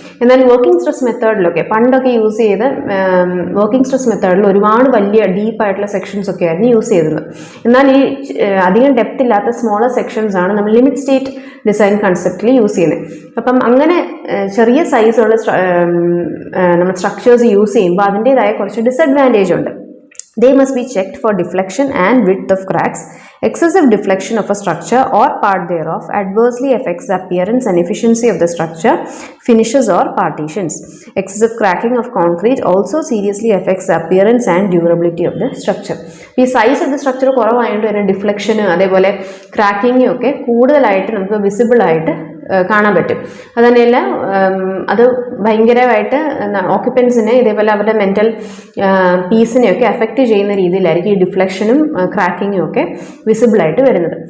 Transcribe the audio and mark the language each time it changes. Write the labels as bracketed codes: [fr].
[ml] എന്നാൽ working stress മെത്തേഡിലൊക്കെ പണ്ടൊക്കെ use ചെയ്ത് വർക്കിംഗ് സ്ട്രെസ് മെത്തേഡിൽ ഒരുപാട് വലിയ ഡീപ്പായിട്ടുള്ള സെക്ഷൻസ് ഒക്കെ ആയിരുന്നു യൂസ് ചെയ്തത്. എന്നാൽ ഈ അധികം ഡെപ്ത് ഇല്ലാത്ത സ്മോളർ സെക്ഷൻസ് ആണ് നമ്മൾ ലിമിറ്റ് സ്റ്റേറ്റ് ഡിസൈൻ കൺസെപ്റ്റിൽ യൂസ് ചെയ്യുന്നത്. അപ്പം അങ്ങനെ ചെറിയ സൈസുള്ള നമ്മൾ സ്ട്രക്ചേഴ്സ് യൂസ് ചെയ്യുമ്പോൾ അതിൻ്റേതായ കുറച്ച് ഡിസഡ്വാൻറ്റേജ് ഉണ്ട്. [en] They must be checked for deflection and width of cracks. Excessive deflection of a structure or part thereof adversely affects the appearance and efficiency of the structure, finishes or partitions. Excessive cracking of concrete also seriously affects the appearance and durability of the structure. [ml] ഈ size of the structure കുറവായതുകൊണ്ട് തന്നെ ഡിഫ്ലക്ഷനും അതേപോലെ ക്രാക്കിങ്ങും ഒക്കെ കൂടുതലായിട്ട് നമുക്ക് visible ആയിട്ട് കാണാൻ പറ്റും. അതുതന്നെയല്ല, അത് ഭയങ്കരമായിട്ട് ഓക്യുപ്പൻസിനെ ഇതേപോലെ അവരുടെ മെൻ്റൽ പീസിനെയൊക്കെ അഫക്റ്റ് ചെയ്യുന്ന രീതിയിലായിരിക്കും ഈ ഡിഫ്ലക്ഷനും ക്രാക്കിങ്ങും ഒക്കെ വിസിബിളായിട്ട് വരുന്നത്.